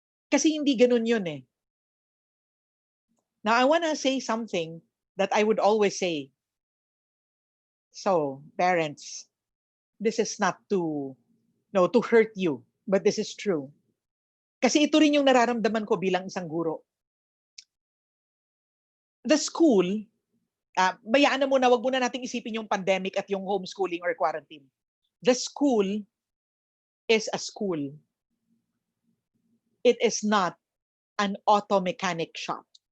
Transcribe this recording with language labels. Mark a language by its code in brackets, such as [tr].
[tl] Kasi hindi ganun yun eh. [en] Now, I want to say something that I would always say. So, parents, this is not to hurt you, but this is true. [tl] Kasi ito rin yung nararamdaman ko bilang isang guro. [en] The school, [tl] bayaan na muna, wag muna nating isipin yung pandemic at yung homeschooling or quarantine. [en] The school is a school. It is not an auto mechanic shop.